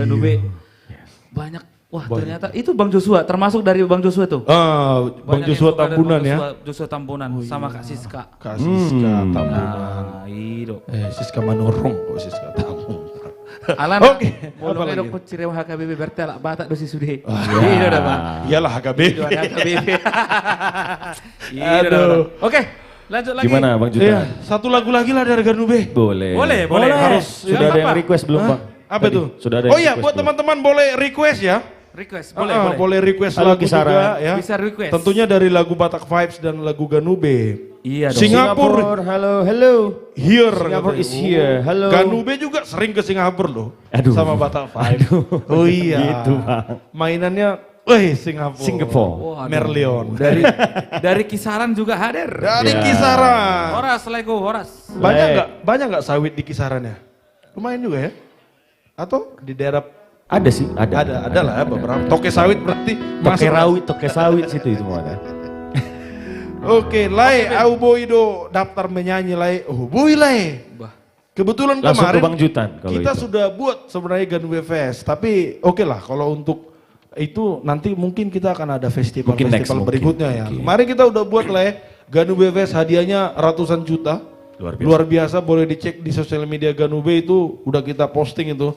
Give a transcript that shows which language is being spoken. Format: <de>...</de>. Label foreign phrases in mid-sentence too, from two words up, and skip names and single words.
<id>Ganube. Banyak, wah ternyata itu Bang Joshua, termasuk dari Bang Joshua tuh. Ah, Bang Banyak yang Joshua suka dari Tambunan Bang ya. Joshua Tambunan sama Kak Siska. Kak Siska Tambunan. Nah, iyo. Siska Manurung, oh Siska Tambunan. Alan, Oke, bolong apa edo lagi? ko cirewa HKBP bertelak batak dosi sudah. Iya. Iya udah Bang. Iyalah HKB. Itu ada HKBP. Iya Aduh. udah. Oke, lanjut lagi. Gimana Bang Juta? Iya, satu lagu lagi lah dari Ganube. Boleh. Boleh. Harus. Sudah Ya, ada yang apa? request belum Hah? Bang? Apa Tadi, itu? Sudah ada Oh yang iya, request buat belum? teman-teman boleh request ya. Request, Boleh request Halo, lagu kisaran. juga ya. Bisa request. Tentunya dari lagu Batak Vibes dan lagu Ganube. Iya dong. Singapura Halo.</id> <en>here. Singapore</en> <id>katanya.</id> <en>is here.</en> <id>Halo. Ganube juga sering ke Singapura loh. Aduh. Sama Batak Vibes. Oh iya. Gitu, Bang. Mainannya, Singapura. Singapore. Waduh. Merlion. Dari kisaran juga hadir. Dari Ya. kisaran. Horas, Lego, Horas. Banyak nggak sawit di kisarannya? Lumayan juga ya? Atau di daerah Ada sih, ada. ada lah ya beberapa. Toke sawit berarti Toke masuk. rawit, toke sawit situ itu mau ada. Oke, Lai,</id> <bbc>au boido</bbc> <id>daftar menyanyi Lai. Oh, boy Lai. Bah. Kebetulan Langsung kemarin ke Bang Jutan kalau kita itu. sudah buat sebenarnya Ganube Fest, tapi oke lah kalau untuk itu nanti mungkin kita akan ada festival Mungkin next, mungkin. berikutnya ya. Mungkin. Kemarin kita udah buat lah ya, Ganube Fest hadiahnya ratusan juta. Luar biasa. Luar biasa, boleh dicek di sosial media Ganube itu udah kita posting itu.</id>